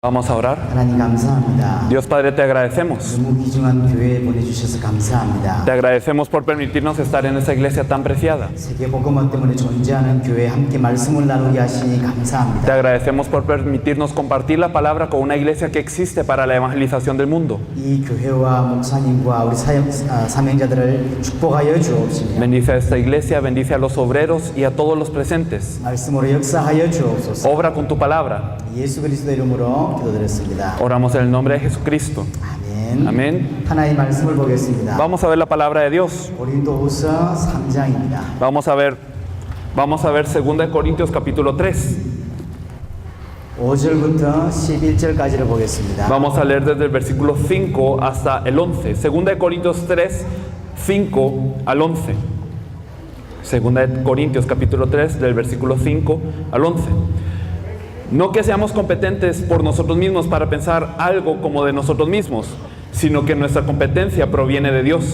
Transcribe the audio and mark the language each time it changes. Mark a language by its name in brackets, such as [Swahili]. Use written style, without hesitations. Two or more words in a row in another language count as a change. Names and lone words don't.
[Spanish] Vamos a orar. [Korean] 하나님 감사합니다. [Spanish] Dios Padre, te agradecemos. [Korean] 너무 귀중한 교회에 보내주셔서 감사합니다. [Spanish] Te agradecemos por permitirnos estar en esta iglesia tan preciada. [Korean] 세계 복음화 때문에 존재하는 교회에 함께 말씀을 나누게 하시니 [Spanish] Te [Korean] 감사합니다. [Spanish] agradecemos por permitirnos compartir la palabra con una iglesia que existe para la evangelización del mundo. [Korean] 이 교회와 목사님과 우리 사명자들을 축복하여 주옵시며 [Spanish] Bendice a esta iglesia, bendice a los obreros y a todos los presentes. [Korean] 말씀으로 역사하여 주옵소서. [Spanish] Obra con tu palabra. [Korean] 예수 그리스도 이름으로 기도드렸습니다. [Spanish] Oramos en el nombre de Jesucristo. [Korean] 아멘. [Spanish] Amén. [Korean] 하나님 말씀을 보겠습니다. [Spanish] Vamos a ver la palabra de Dios. [Korean] 고린도후서 3장입니다. [Spanish] Vamos a ver 2 Corintios capítulo 3. [Korean] 5절부터 11절까지를 보겠습니다. [Spanish] Vamos a leer desde el versículo 5 hasta el 11. 2 Corintios 3, 5 al 11. 2 Corintios capítulo 3, del versículo 5 al 11. No que seamos competentes por nosotros mismos para pensar algo como de nosotros mismos, sino que nuestra competencia proviene de Dios.